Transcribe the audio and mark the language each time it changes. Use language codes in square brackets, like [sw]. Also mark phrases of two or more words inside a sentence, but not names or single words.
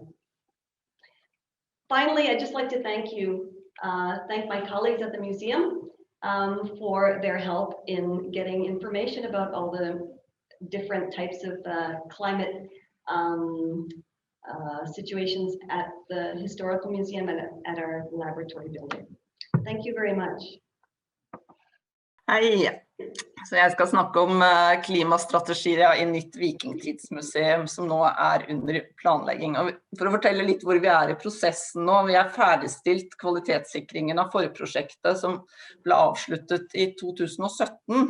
[en] Finally, I'd just like to thank my colleagues at the museum for their help in getting information about all the different types of climate situations at the Historical Museum and at our laboratory building. Thank you very much. [no] Hei, så jeg skal snakke om klimastrategier i nytt vikingtidsmuseum som nå under planlegging. Og for å fortelle litt hvor vi i prosessen nå, vi ferdigstilt kvalitetssikringen av forprosjektet som ble avsluttet i 2017.